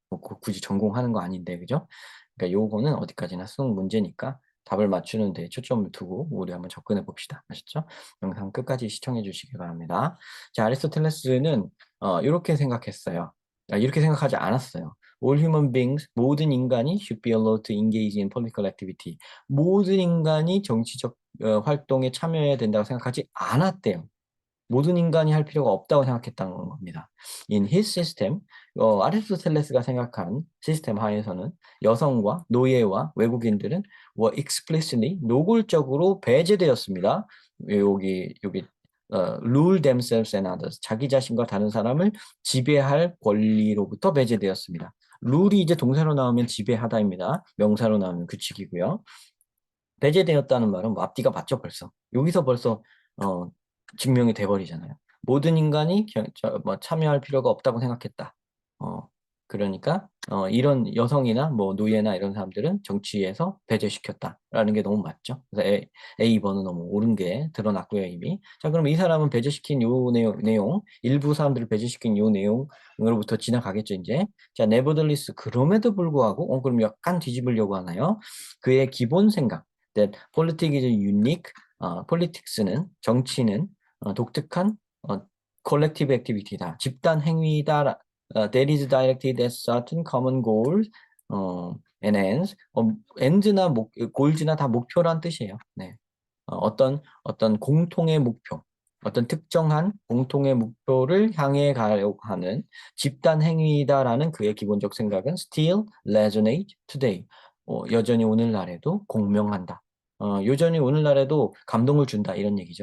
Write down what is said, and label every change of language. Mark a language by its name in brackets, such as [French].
[Korean] 뭐 굳이 전공하는 거 아닌데, 그죠? 그러니까 요거는 어디까지나 수능 문제니까 답을 맞추는 데 초점을 두고 우리 한번 접근해 봅시다. 아셨죠? 영상 끝까지 시청해 주시기 바랍니다. 자, 아리스토텔레스는 이렇게 생각했어요. 이렇게 생각하지 않았어요. [English] All human beings, [Korean] 모든 인간이 [English] should be allowed to engage in political activity. [Korean] 모든 인간이 정치적 활동에 참여해야 된다고 생각하지 않았대요. 모든 인간이 할 필요가 없다고 생각했다는 겁니다. [English] In his system, [Korean] 아리스토텔레스가 생각한 시스템 하에서는 여성과 노예와 외국인들은 [English] were explicitly [Korean] 노골적으로 배제되었습니다. 여기 [English] rule themselves and others [Korean] 자기 자신과 다른 사람을 지배할 권리로부터 배제되었습니다. 룰이 이제 동사로 나오면 지배하다입니다. 명사로 나오면 규칙이고요. 배제되었다는 말은 뭐 앞뒤가 맞죠 벌써. 여기서 벌써 어, 증명이 돼버리잖아요. 모든 인간이 뭐 참여할 필요가 없다고 생각했다. 어, 그러니까 이런 여성이나 뭐 노예나 이런 사람들은 정치에서 배제시켰다라는 게 너무 맞죠. 그래서 A번은 너무 옳은 게 드러났고요 이미. 자 그럼 이 사람은 배제시킨 요 내용 일부 사람들을 배제시킨 요 내용으로부터 지나가겠죠 이제. 자 네버들리스 그럼에도 불구하고 그럼 약간 뒤집으려고 하나요? 그의 기본 생각 [English] that politics is unique. [Korean] politics는 정치는 독특한 [English] collective activity [Korean] 다. 집단 행위다. [English] that is directed at certain common goals and ends. [Korean] end나 goals나 다 목표란 뜻이에요. 네. 어떤 공통의 목표, 어떤 특정한 공통의 목표를 향해 가려고 하는 집단 행위다라는 그의 기본적 생각은 [English] still resonate today. [Korean] 여전히 오늘날에도 공명한다. 여전히 오늘날에도 감동을 준다 이런 얘기죠.